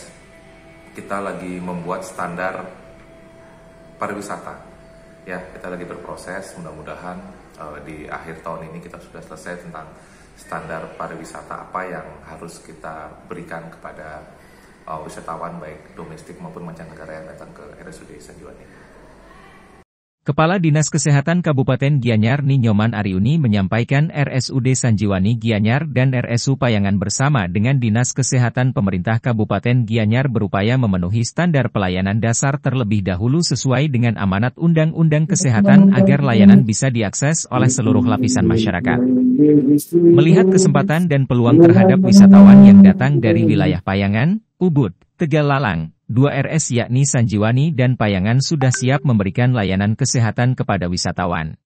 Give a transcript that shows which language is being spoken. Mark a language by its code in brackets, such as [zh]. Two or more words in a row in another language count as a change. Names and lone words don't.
[id] Kita lagi membuat standar pariwisata. Ya, kita lagi berproses, mudah-mudahan di akhir tahun ini kita sudah selesai tentang standar pariwisata apa yang harus kita berikan kepada wisatawan baik domestik maupun mancanegara yang datang ke RSUD Sanjiwani. Kepala Dinas Kesehatan Kabupaten Gianyar Nyoman Ariuni menyampaikan RSUD Sanjiwani Gianyar dan RSU Payangan bersama dengan Dinas Kesehatan Pemerintah Kabupaten Gianyar berupaya memenuhi standar pelayanan dasar terlebih dahulu sesuai dengan amanat Undang-Undang Kesehatan agar layanan bisa diakses oleh seluruh lapisan masyarakat. Melihat kesempatan dan peluang terhadap wisatawan yang datang dari wilayah Payangan, Ubud, Tegalalang, 2 RS yakni Sanjiwani dan Payangan sudah siap memberikan layanan kesehatan kepada wisatawan.